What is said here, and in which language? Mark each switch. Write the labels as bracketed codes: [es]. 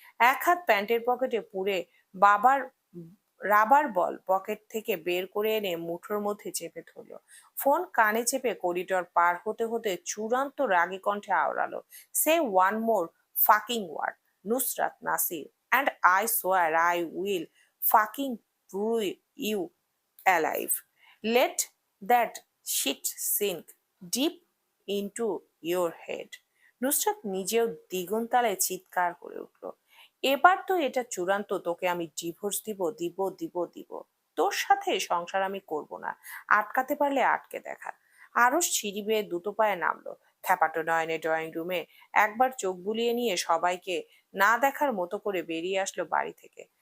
[bn] এক হাত প্যান্টের পকেটে পুরে বাবার রাবার বল পকেট থেকে বের করে এনে মুঠোর মধ্যে চেপে ধরলো। ফোন কানে চেপে করিডর পার হতে হতে চূড়ান্ত রাগী কণ্ঠে আওড়ালো, [en] সে one more fucking word Nusrat Nasir and I swear I will fucking brew you alive. Let that shit sink deep into your head. [bn] Nusrat নিজেও দ্বিগুণ তালে চিৎকার করে উঠল। এবার তো এটা চূড়ান্ত, তোকে আমি ডিভোর্স দিব দিব দিব দিব। তোর সাথে সংসার আমি করব না। আটকাতে পারলে আটকে দেখা। আরো সিঁড়ি বেয়ে দুটো পায়ে নামলো। খ্যাপাটো নয়নে ড্রয়িং রুমে একবার চোখ বুলিয়ে নিয়ে সবাইকে না দেখার মতো করে বেরিয়ে আসলো বাড়ি থেকে।